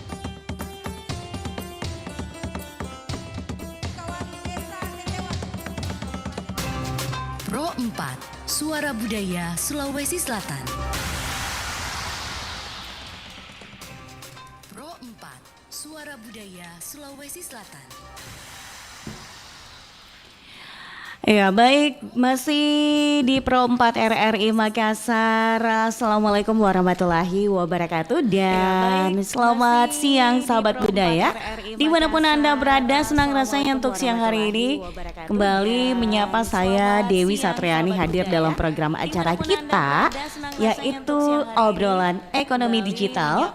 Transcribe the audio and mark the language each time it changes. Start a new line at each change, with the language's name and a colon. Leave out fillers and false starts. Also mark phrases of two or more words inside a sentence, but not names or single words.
Indonesian: Kawali Desa Tetewatu. Pro 4, Suara Budaya Sulawesi Selatan. Pro 4, Suara Budaya Sulawesi Selatan. Ya baik, masih di Pro 4 RRI Makassar.
Arabic: السلام عليكم ورحمة الله وبركاته.
Indonesian: Dan selamat siang sahabat budaya dimanapun Anda berada. Senang rasanya untuk siang hari ini kembali menyapa saya Dewi Satriani hadir dalam program acara kita, yaitu obrolan ekonomi digital.